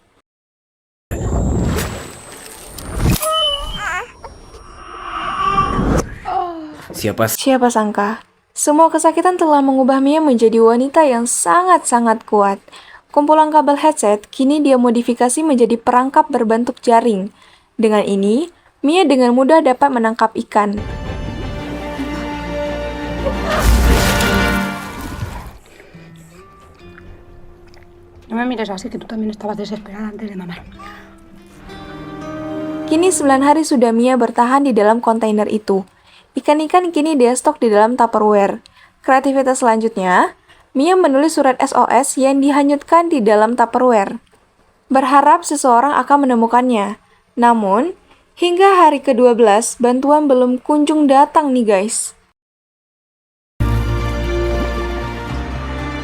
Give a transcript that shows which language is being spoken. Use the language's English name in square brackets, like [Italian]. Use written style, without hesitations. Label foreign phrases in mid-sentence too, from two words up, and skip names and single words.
[Indonesian] Siapa sangka? Semua kesakitan telah mengubah Mia menjadi wanita yang sangat-sangat kuat. Kumpulan kabel headset kini dia modifikasi menjadi perangkap berbentuk jaring. Dengan ini, Mia dengan mudah dapat menangkap ikan. [Spanish] No me mires así, que tú también estabas desesperada antes de mamar. [Indonesian] Kini 9 hari sudah Mia bertahan di dalam kontainer itu. Ikan-ikan kini dia stok di dalam Tupperware. Kreativitas selanjutnya, Mia menulis surat SOS yang dihanyutkan di dalam Tupperware. Berharap seseorang akan menemukannya. Namun, hingga hari ke-12, bantuan belum kunjung datang nih guys.